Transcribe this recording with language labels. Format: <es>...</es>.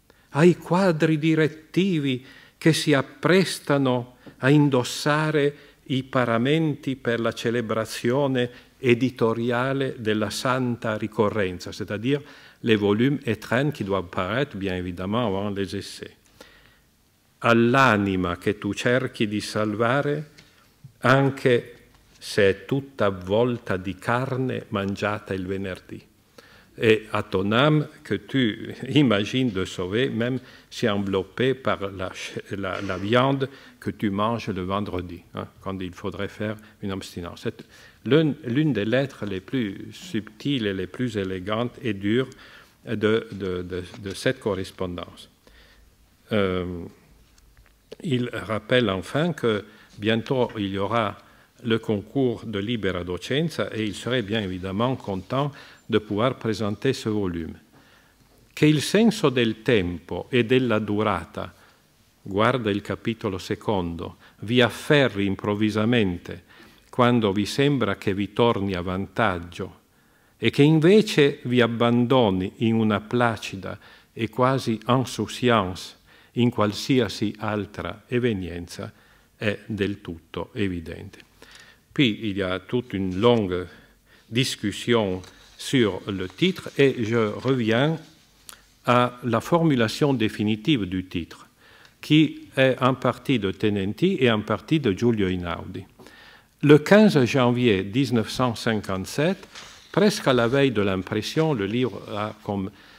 <it>ai quadri direttivi che si apprestano a indossare i paramenti per la celebrazione editoriale della Santa Ricorrenza, c'est-à-dire les volumes étrennes qui doivent paraître, bien évidemment, avant les essais. All'anima che tu cerchi di salvare, anche se è tutta avvolta di carne mangiata il venerdì.</it> <fr>Et à ton âme que tu imagines de sauver, même si enveloppée par la viande que tu manges le vendredi, hein, quand il faudrait faire une abstinence. C'est l'une des lettres les plus subtiles et les plus élégantes et dures de cette correspondance. Il rappelle enfin que bientôt il y aura le concours de Libera Docenza et il serait bien évidemment content de pouvoir présenter ce volume.</fr> <it>Che il senso del tempo e della durata, guarda il capitolo secondo, vi afferri improvvisamente quando vi sembra che vi torni a vantaggio e che invece vi abbandoni in una placida e quasi insouciance in qualsiasi altra evenienza, è del tutto évidente.</it> <fr>Puis il y a toute une longue discussion sur le titre et je reviens à la formulation définitive du titre, qui est en partie de Tenenti et en partie de Giulio Einaudi. Le 15 janvier 1957, presque à la veille de l'impression, le livre a comme</fr>